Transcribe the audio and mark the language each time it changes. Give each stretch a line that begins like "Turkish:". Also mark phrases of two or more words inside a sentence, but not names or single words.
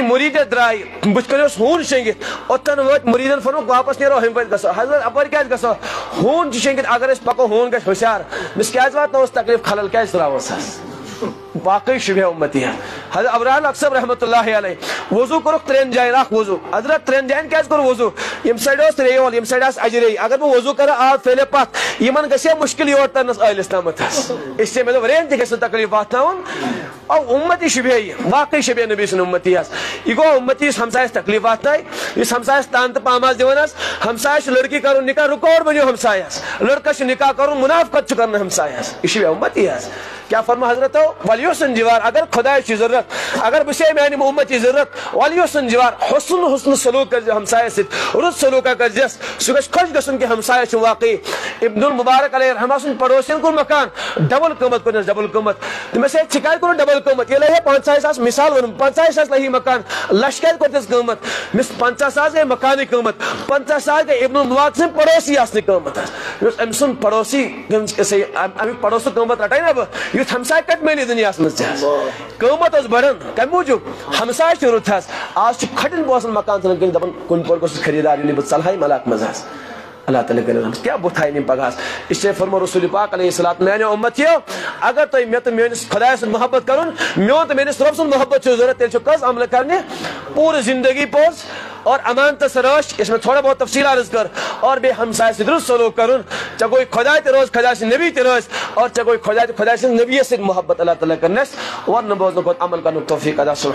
Kashmiri: مُریٖد درٛاے بٕتھِ کَنہِ اوس ہوٗن شیٚنگِتھ اوٚتن وٲتۍ مُریٖدن فونُک واپس نیرو ہُمہِ پٲٹھۍ گژھو حضرت اپٲرۍ کیازِ گژھو ہوٗن چھُ شیٚنگِتھ اگر أسۍ پکو ہوٗن گژھِ ہوشیار أمِس کیازِ واتناووس تکلیٖف خلل کیازِ تراووس حظ باقٕے شُبیا اُمتی حضرت ابرار الحق صٲب
Arabic: رحمتہ اللہ علیہ
Kashmiri: وضوٗ کوٚرُکھ 3 جاین اکھ وضوٗ حضرت 3 جاین کیازِ کوٚر وضوٗ ییٚمہِ سایڈٕ اوس ریول ییٚمہِ سایڈٕ آسہِ اجرے اگر بہٕ وضوٗ کرٕ آب پھیلے پتھ یِمن گژھِ ہا مُشکِل یور ترنس ٲلِس تامتھ حظ
Urdu: اس لیے
Kashmiri: مےٚ دوٚپ رینٛج تہِ گژھِ نہٕ تکلیٖف واتناوُن اُمتی شُبیا یہِ باقٕے شُبیا نبی سُنٛد اُمتی حظ یہِ گوٚو اُمتی یُس ہمسایس تکلیٖف واتنایہِ یُس ہمسایس تان تہٕ پام آسہِ دِوان حظ ہمسایس چھُ لڑکی کرُن نکاح رُکاوٹ بنیو ہمسایہِ حظ لڑکس چھُ نکاح کرُن منافقت چھُ کرُن ہمسایہِ حظ یہِ شُبیا اُمتی حظ کیٛاہ فرمو حضرتو ولیوسن جِوار اگر خۄدایَس چھِ ضروٗرت اگر بہٕ چھے میانہِ اُمتی ضروٗرت ولیوسن جِوار حُسن سلوٗک کٔرزِ ہمسایس سۭتۍ رُت سلوٗکا کٔرزٮ۪س سُہ گژھِ خۄش گژھُن کہِ ہمسایس چھُ واقعی ابن المبارک
Arabic: علیہ رحمہ
Kashmiri: سُنٛد پڑوسین کوٚر مکان ڈبل قۭمت کوٚرنس ڈبل قۭمت دوٚپمس ہے ژٕ کیازِ کوٚرُتھ ڈبل قۭمت یہِ لگہِ 50,000 مثال ووٚنُم 50,000 لگی مکان لچھ کیازِ کوٚرتھس قۭمت مس 50,000 گٔے مکانٕے قۭمت 50,000 گٔے ابن المبارک سٕنٛدۍ پڑوسی آسنٕے قۭمت حظ یُس أمۍ سُنٛد پڑوسی امیُک پڑوسُک قۭمت رٹے نا بہٕ یُتھ ہمساے کتہِ میلہِ دُنیاہس منٛز ژےٚ حظ قۭمت اوس بڑان کمہِ موٗجوٗب ہمساے چھُ رُت حظ آز چھُ کھٹٮ۪ن پونٛسن مکان ژھٕنان کٔرِتھ دپان کُنہِ پٲٹھۍ گوٚژھ خریٖدار یُن بہٕ ژلہا یِم علاقہٕ منٛز حظ اللہ تعالیٰ کٔرِن کیٛاہ بُتھ تھاین یِم پگاہ حظ
Urdu: اس لیے
Kashmiri: فرمو رسول پاک
Arabic: علیہ الصلوۃ
Kashmiri: میانیو اُمتیو اگر تۄہہِ مےٚ تہٕ میٲنِس خۄدایس سۭتۍ محبت کرُن میون تہٕ میٲنِس رۄب سُنٛد محبت چھُ ضروٗرت تیٚلہِ چھُ کٔژ عملہٕ کرنہِ پوٗرٕ زندگی پوٚز اور امانتس رٲچھ یۄس مےٚ
Urdu: تھوڑا بہت
Kashmiri: تفصیل عرض کٔر اور بیٚیہِ ہمسایہِ سۭتۍ رُت سلوٗک کرُن ژےٚ گوٚے خۄدا تہِ روز خۄدا سٕنٛدۍ نبی تہِ روزِ اور ژےٚ گوٚے خۄدا تہِ خۄدا سٕنٛدۍ نبیَس سۭتۍ محبت اللہ تعالیٰ کرنس ورنہٕ بوزنہٕ کھۄتہٕ عمل کرنُک توفیٖق عطا